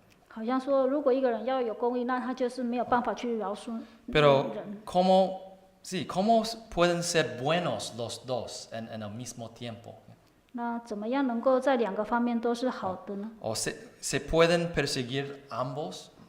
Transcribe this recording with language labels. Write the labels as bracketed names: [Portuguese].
[Chinese] 好像说，如果一个人要有公义，那他就是没有办法去饶恕 [Spanish] Pero [Chinese] 人。 [Spanish] ¿cómo pueden ser buenos los dos en el mismo tiempo? [Chinese] 那怎么样能够在两个方面都是好的呢？ [Spanish] ¿O se pueden perseguir ambos?